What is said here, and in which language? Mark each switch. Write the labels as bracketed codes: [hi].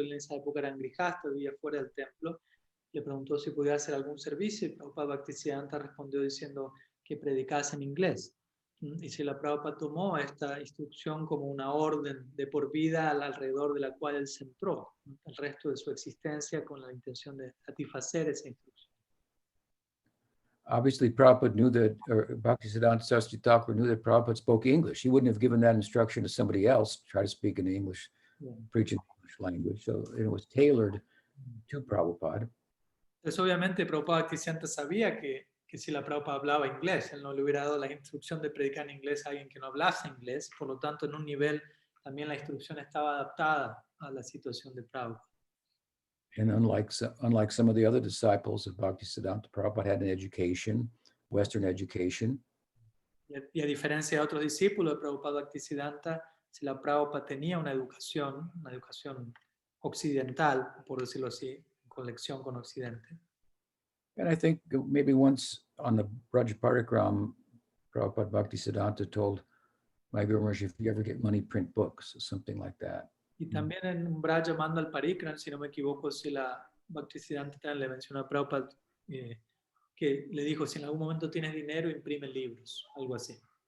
[es] Él en esa época era grihasta, vivía fuera del templo. Le preguntó si podía hacer algún servicio y Prabhupada Bhaktisiddhanta respondió diciendo que predicase en inglés. Y Srila Prabhupada tomó esta instrucción como una orden de por vida alrededor de la cual él centró el resto de su existencia con la intención de satisfacer esa instrucción. [en] Obviously, Prabhupada knew that, or Bhaktisiddhanta Saraswati Thakur knew that Prabhupada spoke English. He wouldn't have given that instruction to somebody else to try to speak in English, Yeah. preach in English language. So it was tailored to Prabhupada. [es] Entonces, obviamente, Prabhupada Bhaktisiddhanta sabía que si la Prabhupada hablaba inglés, él no le hubiera dado la instrucción de predicar en inglés a alguien que no hablase inglés. Por lo tanto, en un nivel también la instrucción estaba adaptada a la situación de Prabhupada. [en] And unlike some of the other disciples of Bhaktisiddhanta, Prabhupada had an education, Western education. [es] Y a diferencia de otros discípulos de Prabhupada Bhaktisiddhanta, si la Prabhupada tenía una educación occidental, por decirlo así, conexión con Occidente. [en] And I think maybe once on the Braj Parikram, Prabhupada Bhaktisiddhanta told my Guru Maharaj, if you ever get money, print books, or something like that. [es] Y también en un Braja Manda al Parikram, si no me equivoco, si la Bhaktisiddhanta le mencionó a Prabhupada que le dijo, si en algún momento tienes dinero, imprime libros, algo así.